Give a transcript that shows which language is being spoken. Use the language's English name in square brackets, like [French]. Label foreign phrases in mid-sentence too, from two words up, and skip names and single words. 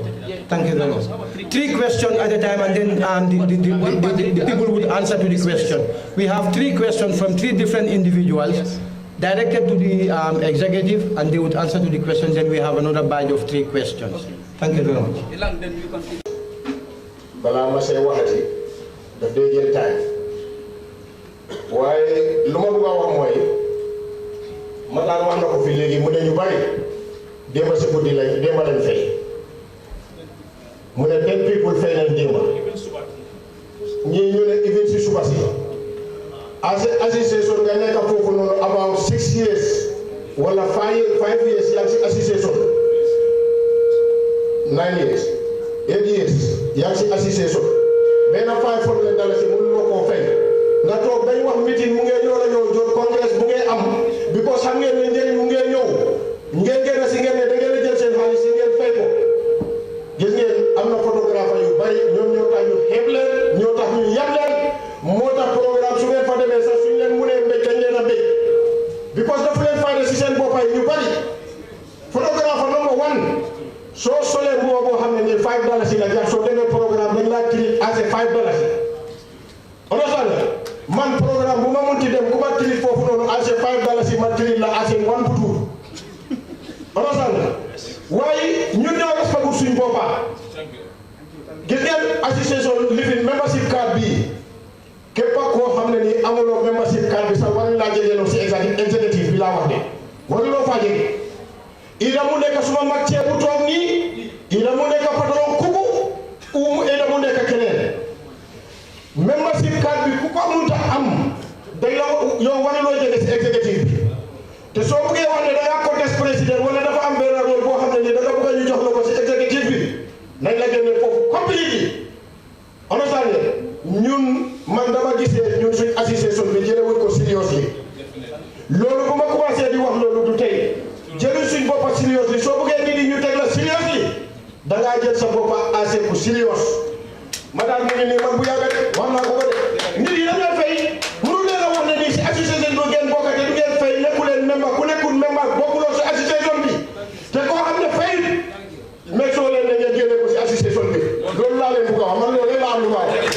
[English] Thank you very much. 3 questions at a time, and then the people would answer to the question. We have 3 questions from 3 different individuals directed to the executive, and they would answer to the questions. Then we have another batch of 3 questions. Thank you very much. [Wolof] balaa ma see waxati daf dee jël time waaye lu ma bëgg a wax mooy ma daan wax na ko fi léegi mu ne ñu bari démba si guddi lañ démba lañ fay mu ne 10 people fay nañ démba ñii ñu ne even si suba si association nga nekk foofu noonu [English] about 6 years [Wolof] wala [English] 5 years [Wolof] yaa ngi si association [English] 9 years 8 years [Wolof] yaa ngi si association benn $500 mënuloo koo fay nga toog dañ wax meeting mu ngeen ñëw la ñëw jot congrès bu ngeen am because xam ngeen ne njëriñ mu ngeen ñëw ngeen génn si ngeen ne da ngeen a jël seen xaalis si ngeen fay ko gis ngeen am na photographe yu bari ñoom ñoo tax ñu xeeb leen ñoo tax ñu yab leen moo tax programme su ngeen fa demee sax suñ leen mënee mbéj dañ leen a mbéj because dafa leen fayda si seen boppay ñu bari photographe number 1 soo solee mbuba boo xam ne nii $5 la jar soo demee programme dañ laa [English] treat as a $5 understand man [Wolof] programme bu ma munti dem ku ma treat foofu noonu [English] as a $5 [Wolof] ma treat la [English] as a 1 to 2 understand [Wolof] waaye ñun ñoo respecté suñ boppa gis ngeen association [English] living membership card [Wolof] bii képp koo xam ne nii amuloo [English] membership card [Wolof] bi sax war laa jëlee si executive bi laa wax de waruloo faa jege ida mu nekk suma mag ceebu toog nii ida mu nekk patron kuku ida mu nekk keneen [English] membership card [Wolof] bi ku ko munta am day la yow waruloo jege si executive bi te soo bëggee wax ne da ngaa contest président wala dafa am benn rôle boo xam ne nii da nga bëgg ñu jox la ko si executive bi nañ la génne foofu [English] completely understand [Wolof] ñun man dama gisee ñun suñ association bi jëlewuñ ko seriously loolu bu ma commencé di wax loolu du tey jëluñ suñ boppa seriously soo bëggee nit ñi ñu teg la seriously da ngaa jël sa boppa [French] assez pour [Wolof] serious ma daal mu ngi nii man bu yàgga de wax naa ko ko de nit yi dañoo fay mënu leen a wax ne nii si association bi ngeen bokkate du ngeen fay nekku leen membre ku nekkul membre bokkuloo si association bi te koo xam ne fay mais soo leen ne ngeen génne ko si association bi loolu laa leen bëgg a wax man loolu la am lu ma wax.